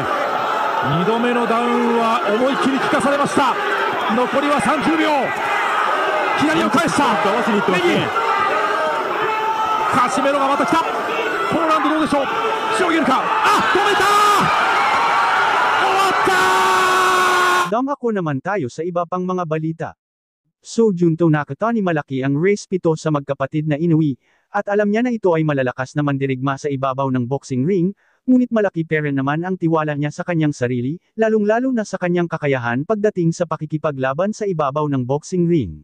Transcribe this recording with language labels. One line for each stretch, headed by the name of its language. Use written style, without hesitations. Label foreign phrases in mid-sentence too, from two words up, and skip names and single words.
Japanese: 2 度目のダウンは思いっきり効かされました。残りは30秒。左を返した。合わせにいってますね。カシメロがまた来た。ポーランドどうでしょう。しのげるか。止めた。終わった。
Filipino: Dumako naman tayo sa iba pang mga balita. So Junto Nakatani malaki ang race pito sa magkapatid na Inoue, at alam niya na ito ay malalakas na mandirigma sa ibabaw ng
English: boxing ring,
Filipino: ngunit malaki pa rin naman ang tiwala niya sa kanyang sarili, lalong-lalo na sa kanyang kakayahan pagdating sa pakikipaglaban sa ibabaw ng
English: boxing ring.